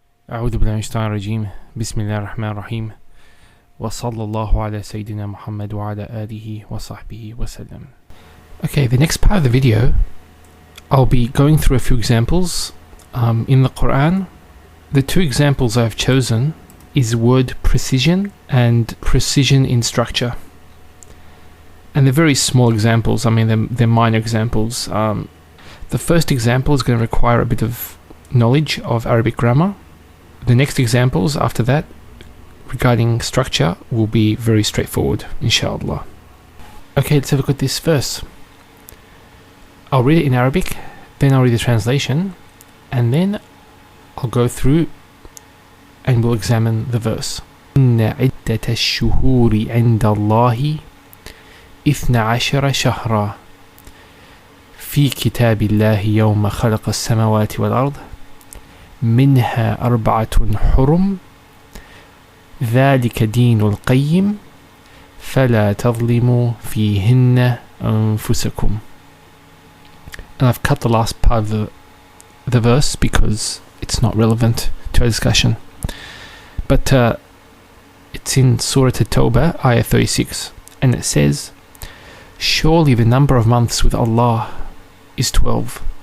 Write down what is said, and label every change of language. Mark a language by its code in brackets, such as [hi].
[ar] أعوذ بالله من الشيطان الرجيم بسم الله الرحمن الرحيم وصلى الله على سيدنا محمد وعلى آله وصحبه وسلم. [en] Okay, the next part of the video I'll be going through a few examples in the Qur'an. The two examples I've chosen is word precision and precision in structure. And they're very small examples, they're minor examples. The first example is going to require a bit of knowledge of Arabic grammar. The next examples after that regarding structure will be very straightforward, inshallah. Okay, let's have a look at this verse. I'll read it in Arabic, then I'll read the translation, and then I'll go through and we'll examine the verse. [ar] إن عدة الشهور عند الله 12 شهرا في كتاب الله يوم خلق السماوات والأرض منها 4 حرم ذلك دين القيم فلا تظلموا فيهن أنفسكم. [en] And I've cut the last part of the verse because it's not relevant to our discussion. But it's in Surah At-Tawbah, ayah 36, and it says, surely the number of months with Allah is 12.